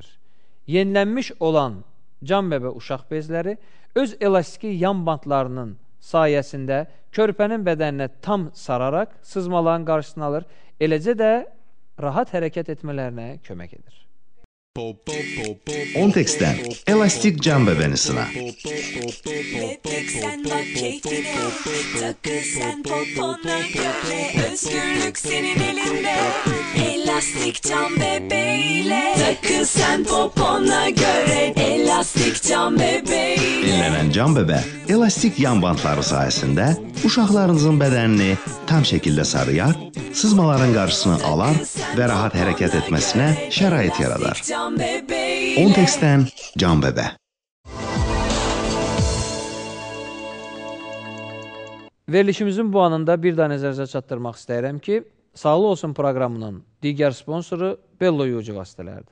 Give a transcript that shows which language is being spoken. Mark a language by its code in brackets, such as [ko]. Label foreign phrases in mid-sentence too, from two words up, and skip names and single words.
[az] Yenilənmiş olan Can Bəbə uşaq bezləri öz elastiki yan bantlarının sayəsində körpənin bədəninə tam sararaq sızmaların qarşısını alır, eləcə də rahat hərəkət etmələrinə kömək edir. Ontex-dən elastik cam bəbənisına. [tr] Tek sen bak keyfine, takıl sen popona göre. Özgürlük senin elinde, elastik cam bebeğiyle. Takıl sen popona göre, elastik cam bebeğiyle. [az] Enlənən cam bəbə elastik yan bantları sayəsində uşaqlarınızın bədənini tam şəkildə sarıyar, sızmaların qarşısını alar və rahat hərəkət etməsinə şərait yaradar. Ontex-dən cam bəbə. Verilişimizin bu anında bir daha nəzərinizə çatdırmaq istəyirəm ki, Sağlı olsun proqramının digər sponsoru Bello yuyucu vasitələrdir.